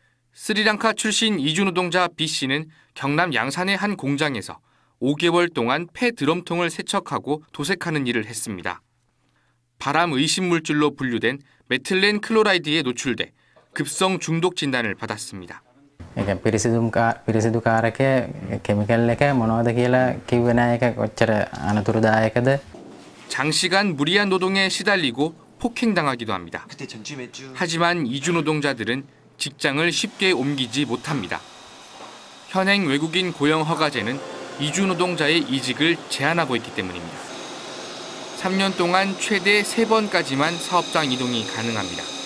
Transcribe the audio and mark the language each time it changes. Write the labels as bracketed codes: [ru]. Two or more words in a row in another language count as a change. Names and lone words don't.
[ko] 스리랑카 출신 이주 노동자 B씨는 경남 양산의 한 공장에서 5개월 동안 폐 드럼통을 세척하고 도색하는 일을 했습니다. 발암 의심 물질로 분류된 메틸렌 클로라이드에 노출돼 급성 중독 진단을 받았습니다. [si] පිරිසිදු කාරක කෙමිකල් එක මොනවද කියලා කිව්වේ නැහැ. ඒක කොච්චර අනතුරුදායකද. [ko] 장시간 무리한 노동에 시달리고 폭행당하기도 합니다. 하지만 이주 노동자들은 직장을 쉽게 옮기지 못합니다. 현행 외국인 고용 허가제는 이주 노동자의 이직을 제한하고 있기 때문입니다. 3년 동안 최대 3번까지만 사업장 이동이 가능합니다.